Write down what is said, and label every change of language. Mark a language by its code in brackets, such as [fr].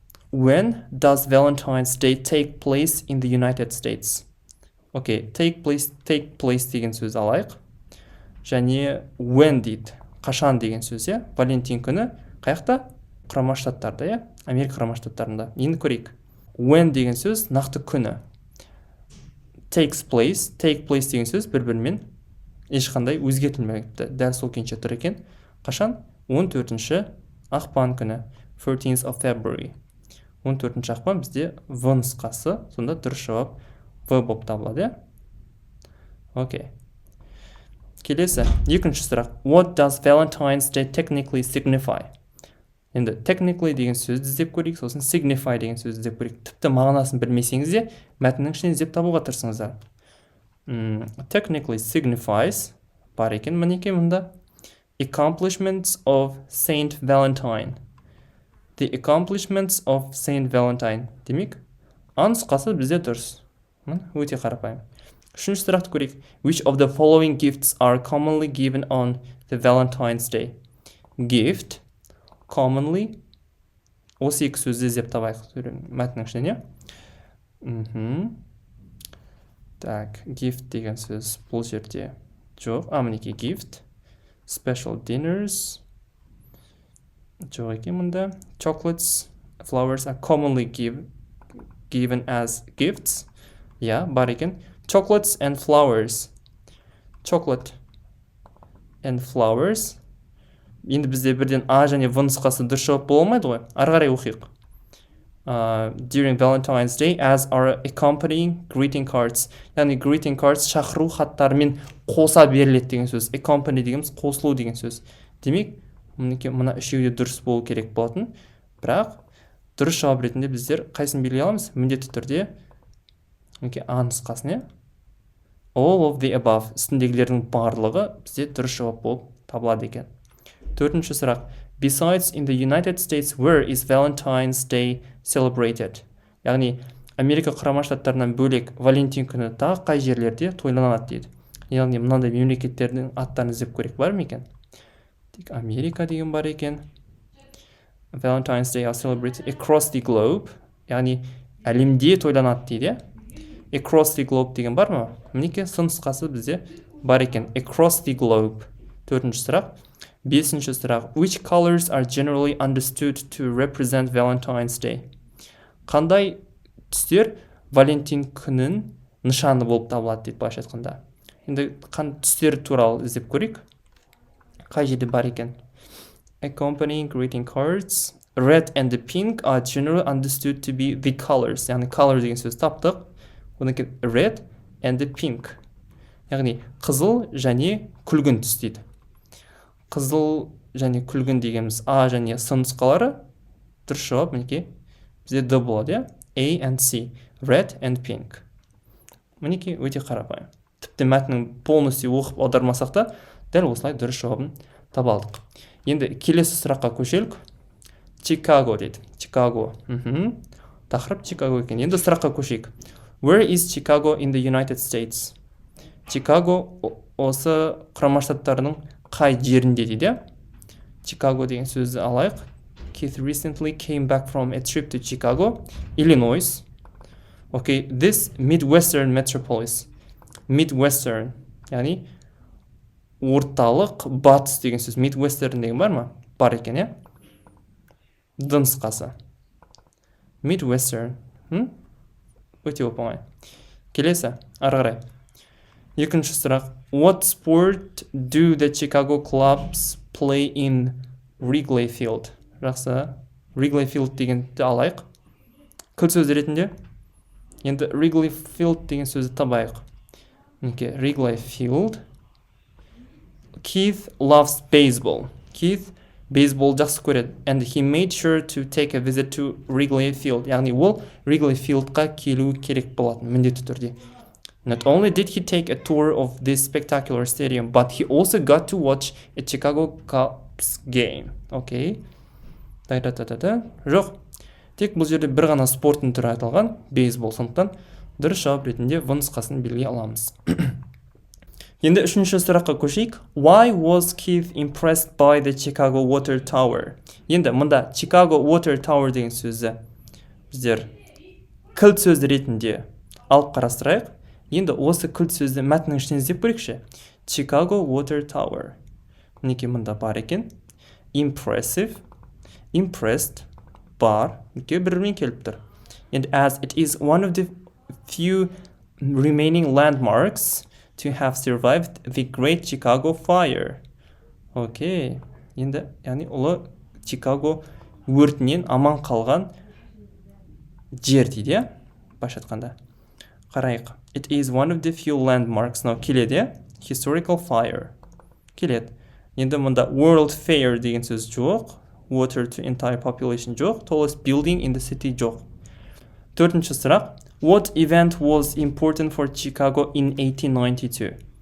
[en] When does Valentine's Day take place in the United States? [kk] Окей, [en] take place [kk] деген сөз алайық. Және when дейді. Қашан деген сөз, Валентин күні қаяқта? Құрама Штаттарда, Америка Құрама Штаттарында. Енді көрейік. When деген сөз нақты күні. [en] Take place [kk] деген сөз бір-бірімен ешқандай өзгертілмейді. Дәл сол күйінше тұр екен. Қашан? 14-ші ақпан күні. [en] 14th of February. [kk] 14-ші ақпан бізде В нұсқасы. Сонда дұрыс жауап В болып табылады. Окей. Келесі, екінші сұрақ. [en] What does Valentine's Day technically signify? [kk] Енді technically деген сөзді іздеп көрейік, сосын signify деген сөзді іздеп көрейік. Тіпті мағынасын білмесеңіз де, мәтіннің ішінен іздеп табуға тырысыңыздар. [en] Technically signifies [kk] бар екен, мінекей мұнда. [en] Accomplishments of Saint Valentine. The accomplishments of Saint Valentine. [kk] Демек, А нұсқасы бізде дұрыс. Өте қарапайым. Үшінші сұрақты көрейік. [en] Which of the following gifts are commonly given on the Valentine's Day? Gift, commonly. [kk] Осы екі сөзді іздеп табайық. Мәтіннің ішінен, иә? Так, gift деген сөз бұл жерде жоқ. Мінекей gift. [en] Special dinners. [kk] Жоқ екен мұнда. [en] Chocolates, flowers are commonly given as gifts. [kk] Yeah, бар екен. [en] Chocolates and flowers. Chocolate and flowers. [kk] Енді бізде бірден А және В нұсқасы дұрыс жауап бола алмайды ғой. Ары қарай оқиық. [en] During Valentine's Day as are accompanying greeting cards. [kk] Яғни [en] greeting cards [kk] шақыру хаттарымен қоса беріледі деген сөз. Accompany дегеніміз қосылу деген сөз. Демек, мына үшеуі де дұрыс болу керек болатын. Бірақ дұрыс жауап ретінде біздер қайсын белгілей аламыз? Міндетті түрде А нұсқасын, иә? [en] All of the above. [kk] Үстіндегілердің барлығы бізде дұрыс жауап болып табылады екен. Төртінші сұрақ. [en] Besides in the United States, where is Valentine's Day celebrated? [kk] Яғни, Америка құрама штаттарынан бөлек Валентин күні тағы қай жерлерде тойланады дейді. Яғни, мынандай мемлекеттердің аттарын іздеп көрейік, бар ма екен? Тек Америка деген бар екен. [en] Valentine's Day are celebrated across the globe. [kk] Яғни, әлемде тойланады дейді. [en] Across the globe [kk] деген бар ма? Мінеке, нұсқасы бізде бар екен. [en] Across the globe. [kk] Төртінші сұрақ. Бесінші сұрақ. [en] Which colors are generally understood to represent Valentine's Day? [kk] Қандай түстер Валентин күнін нышаны болып табылады дейді былайша айтқанда. Енді түстер туралы іздеп көрейік. Қай жерде бар екен? [en] Accompanying greeting cards. Red and the pink are generally understood to be the colors. [kk] Яғни color деген сөз таптық. Одан кейін [en] red and the pink. [kk] Яғни қызыл және күлгін түс дейді. Қызыл және күлгін дегеніміз А және С нұсқалары. Дұрыс жауап мінекей бізде Д болады, иә? [en] A and C. Red and pink. [kk] Мінекей өте қарапайым. Тіпті мәтіннің полностью оқып аудармасақ та, дәл осылай дұрыс жауабын таба алдық. Енді келесі сұраққа көшелік. Чикаго дейді. Чикаго. Тақырып Чикаго екен. Енді сұраққа көшейік. [en] Where is Chicago in the United States? [kk] Чикаго осы құрама штаттарының қай жерінде дейді. Чикаго деген сөзді алайық. [en] Keith recently came back from a trip to Chicago, Illinois. Okay, this Midwestern metropolis. [kk] Midwestern, яғни орталық батыс деген сөз. Midwestern деген бар ма? Бар екен, иә? Д нұсқасы. Midwestern. Өте оп-оңай. Келесі, ары қарай. Екінші сұрақ. [en] What sport do the Chicago clubs play in Wrigley Field? [kk] Жақсы. Wrigley Field дегенді алайық. Кіл сөз ретінде. Енді Wrigley Field деген сөзді табайық. [en] Wrigley Field. Keith loves baseball. [kk] Keith бейсбол жақсы көреді. [en] And he made sure to take a visit to Wrigley Field. [kk] Яғни ол Wrigley Fieldқа келу керек болатын, міндетті түрде. [en] Not only did he take a tour of this spectacular stadium, but he also got to watch a Chicago Cubs game. [kk] Okay. Жоқ. Тек бұл жерде бір ғана спорттың түрі айтылған, бейсбол, сондықтан дұрыс жауап ретінде В нұсқасын белгілей аламыз. Енді үшінші сұраққа көшейік. [en] Why was Keith impressed by the Chicago Water Tower? [kk] Енді мұнда Chicago Water Tower деген сөзі біздер кілт сөз ретінде алып қарастырайық. Енді осы кілт сөзді мәтіннің ішінен іздеп көрейікші. Chicago Water Tower. Мінекей мұнда бар екен. [en] Impressive, impressed, бар. [kk] Мінекей бірімен келіп тұр. [en] And as it is one of the few remaining landmarks to have survived the Great Chicago Fire. [kk] Окей. Енді, яғни ұлы Чикаго өртінен аман қалған жер дейді, баш айтқанда. Қарайық. [en] It is one of the few landmarks. [kk] Келеді, [en] historical fire. [kk] Келеді. Енді мұнда World Fair деген сөз жоқ. [en] Water to entire population жоқ. Tallest building in the city жоқ. [kk] Төртінші сұрақ. [en] What event was important for Chicago in 1892?